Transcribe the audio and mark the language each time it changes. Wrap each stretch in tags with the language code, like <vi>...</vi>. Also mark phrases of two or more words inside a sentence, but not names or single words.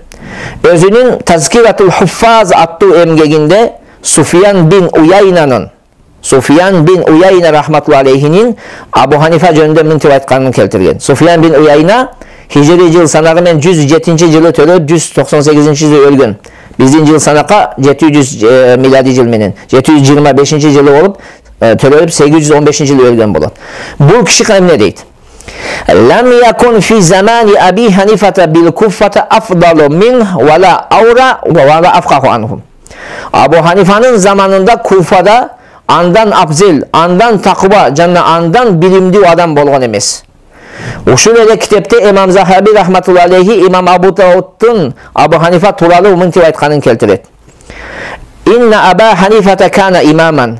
<ky>Өзүнүн Тазкиратул Хуффаз аттуу эмгегинде Суфиян бин Уяйна рахматуллахи алейхинин Абу Ханифа жөнүндө мынтип айтканын келтирген. Суфиян бин Уяйна хижри жыл санагы менен 107-жылы төрөлүп, 198-жылы өлгөн. Биздин жыл санакка 700 милади жыл менен 725-жылы болуп, төрөлүп 815-жылы өлгөн болот. Бул киши эмне дейт?</ky> <ar>لم يكن في زمان أبي حنيفة بالكوفة أفضل من ولا أورع ولا أفقه عنه.</ar> <ky>Абу Ханифанын заманында Куфада андан абзел, андан такыба жана андан билимдүү адам болгон эмес. Ушул эле китепте имам Захаби</ky> <ar>رحمة الله عليه</ar> <ky>имам Абу Дауудтун Абу Ханифа тууралуу мынтип айтканын келтирет.</ky> <ar>إن أبا حنيفة كان إماما.</ar>